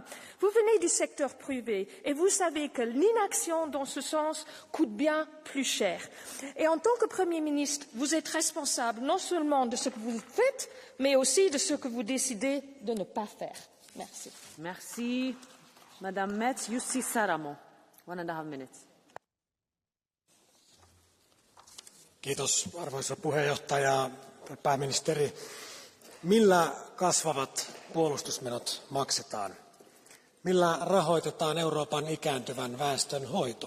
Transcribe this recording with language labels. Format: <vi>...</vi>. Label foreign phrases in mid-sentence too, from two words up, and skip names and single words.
<fr>Vous venez du secteur privé et vous savez que l'inaction dans ce sens coûte bien plus cher. Et en tant que Premier ministre, vous êtes responsable non seulement de ce que vous faites, mais aussi de ce que vous décidez de ne pas faire. Merci. Merci. Madame Metz, Jussi Saramo, 1.5 minutes.</fr> <fi>Kiitos arvoisa puheenjohtaja, pääministeri. Millä kasvavat puolustusmenot maksetaan? Millä rahoitetaan Euroopan ikääntyvän väestön hoito?</fi>